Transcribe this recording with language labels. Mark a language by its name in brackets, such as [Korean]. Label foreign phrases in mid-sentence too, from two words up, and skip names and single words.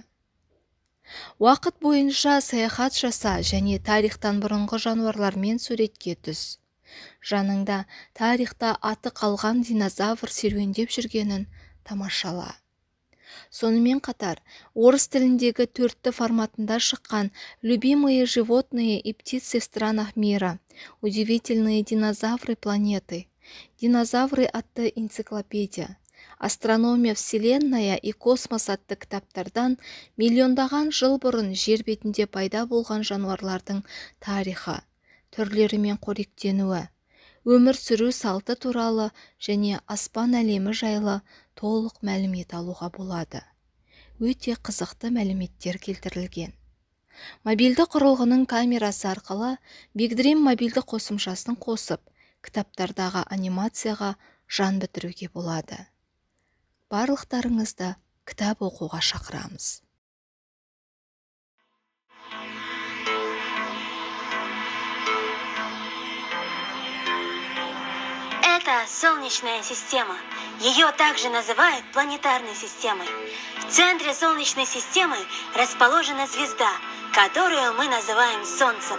[Kazakh] Уақыт бойынша саяхат жаса және тарихтан бұрынғы жануарлармен суретке түс. Жаныңда тарихта аты қалған динозавр серуендеп жүргенін тамашала. Сонымен қатар, орыс тіліндегі 4-ті форматында шыққан «Любимые животные и птицы в странах мира», «Удивительные динозавры планеты», «Динозавры» атты энциклопедия, «Астрономия, Вселенная и космос» атты кітаптардан миллиондаған жыл бұрын жер бетінде пайда болған жануарлардың тарихы, түрлері мен қоректенуі, өмір сүру салты туралы және аспан әлемі жайлы толық мәлімет алуға болады. Өте қызықты мәліметтер келтірілген. Мобильді құрылғының камерасы арқылы Big Dream мобильді қосымшасын қосып, кітаптардағы анимацияға жан бітіруге болады. Барлықтарыңызды кітап оқуға шақырамыз. [Russian] Это Солнечная система. Ее также называют планетарной системой. В центре Солнечной системы расположена звезда, которую мы называем Солнцем.